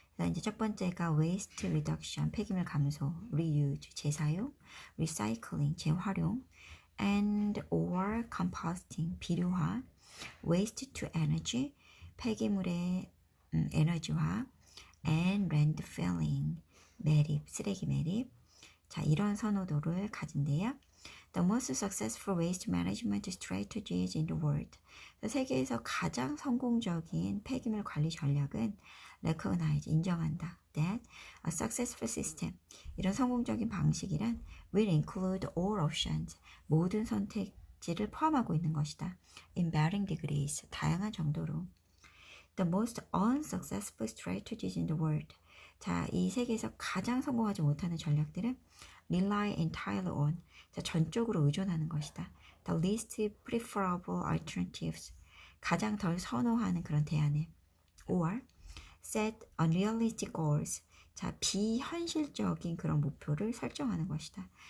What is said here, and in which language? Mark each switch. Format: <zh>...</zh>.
<ko>이제 첫 번째가</ko> <en>waste reduction,</en> <ko>폐기물 감소,</ko> <en>reuse, 재사용, recycling, 재활용, and or composting, 비료화, waste to energy,</en> <ko>폐기물의 에너지화,</ko> <en>and landfilling, 매립,</en> <ko>쓰레기 매립. 자, 이런 선호도를 가진대요.</ko> <en>The most successful waste management strategies in the world.</en> <ko>세계에서 가장 성공적인 폐기물 관리 전략은 recognize, 인정한다.</ko> <en>That a successful system,</en> <ko>이런 성공적인 방식이란</ko> <en>will include all options,</en> <ko>모든 선택지를 포함하고 있는 것이다.</ko> <en>In varying degrees,</en> <ko>다양한 정도로.</ko> <en>The most unsuccessful strategies in the world.</en> <ko>자, 이 세계에서 가장 성공하지 못하는 전략들은</ko> <en>rely entirely on,</en> <ko>자, 전적으로 의존하는 것이다.</ko> <en>The least preferable alternatives,</en> <ko>가장 덜 선호하는 그런 대안에.</ko> <en>or set unrealistic goals,</en> <ko>자, 비현실적인 그런 목표를 설정하는 것이다.</ko>